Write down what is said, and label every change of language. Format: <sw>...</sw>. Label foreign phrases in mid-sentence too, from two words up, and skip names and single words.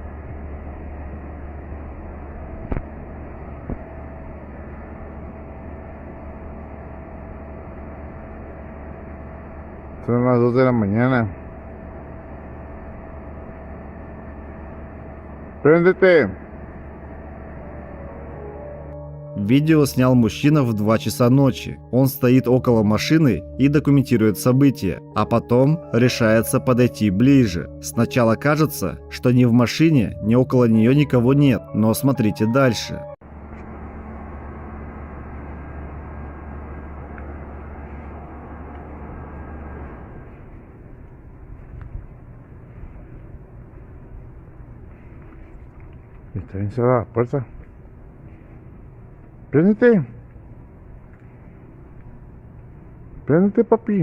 <es>Son las 2 de la mañana. Préndete.</es> <ru>Видео снял мужчина в 2 часа ночи. Он стоит около машины и документирует события, а потом решается подойти ближе. Сначала кажется, что ни в машине, ни около нее никого нет, но смотрите дальше.</ru> <es>Está bien cerrada la puerta. Préndete. Préndete, papi.</es>